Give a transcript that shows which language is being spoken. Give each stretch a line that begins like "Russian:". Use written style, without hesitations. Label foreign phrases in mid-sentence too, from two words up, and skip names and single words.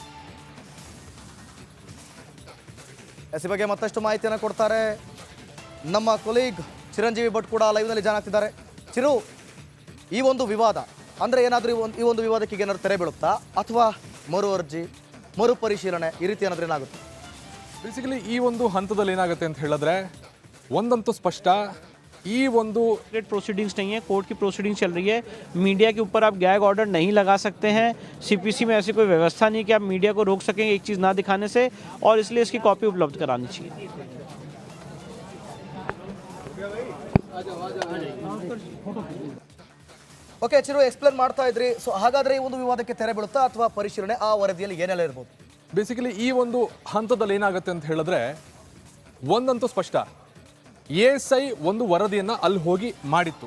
Kannada: ಈ ಬಗ್ಗೆ ಮತ್ತಷ್ಟು ಮಾಹಿತಿಯನ್ನು ಕೊಡ್ತಾರೆ ನಮ್ಮ ಕೊಲೀಗ್ ಚಿರಂಜೀವಿ ಭಟ್ ಕೂಡ ಲೈವ್ನಲ್ಲಿ ಜಾಯ್ನ್ ಆಗ್ತಿದ್ದಾರೆ. ಚಿರು, ಈ ಒಂದು ವಿವಾದ ಅಂದರೆ ಏನಾದರೂ ಈ ಒಂದು ವಿವಾದಕ್ಕೆ ಏನಾದರೂ ತೆರೆ ಬೀಳುತ್ತಾ, ಅಥವಾ ಮರು ಅರ್ಜಿ, ಮರುಪರಿಶೀಲನೆ ಈ ರೀತಿ ಏನಾದರೂ ಏನಾಗುತ್ತೆ? ಬೇಸಿಕಲಿ ಈ ಒಂದು ಹಂತದಲ್ಲಿ ಏನಾಗುತ್ತೆ ಅಂತ ಹೇಳಿದ್ರೆ ಒಂದಂತೂ ಸ್ಪಷ್ಟ, ಈ ಒಂದು
Hindi: प्रोसीडिंग्स नहीं है, कोर्ट की प्रोसीडिंग्स चल रही है. मीडिया के ऊपर आप
English: gag order
Hindi: नहीं लगा सकते हैं. सीपीसी में ऐसी कोई व्यवस्था नहीं कि आप मीडिया को रोक सकें एक चीज़ ना दिखाने से, और इसलिए इसकी कॉपी उपलब्ध करानी चाहिए.
Kannada: ಓಕೆ ಚಿರು, ಎಕ್ಸ್ಪ್ಲೇನ್ ಮಾಡ್ತಾ ಇದ್ರಿ. ಸೊ ಹಾಗಾದರೆ ಈ ಒಂದು ವಿವಾದಕ್ಕೆ ತೆರೆ ಬೀಳುತ್ತಾ, ಅಥವಾ ಪರಿಶೀಲನೆ ಆ ವರದಿಯಲ್ಲಿ ಏನೆಲ್ಲ ಇರ್ಬೋದು? ಬೇಸಿಕಲಿ ಈ ಒಂದು ಹಂತದಲ್ಲಿ ಏನಾಗುತ್ತೆ ಅಂತ ಹೇಳಿದ್ರೆ ಒಂದಂತೂ ಸ್ಪಷ್ಟ, ಎಎಸ್ಐ ಒಂದು ವರದಿಯನ್ನು ಅಲ್ಲಿ ಹೋಗಿ ಮಾಡಿತ್ತು.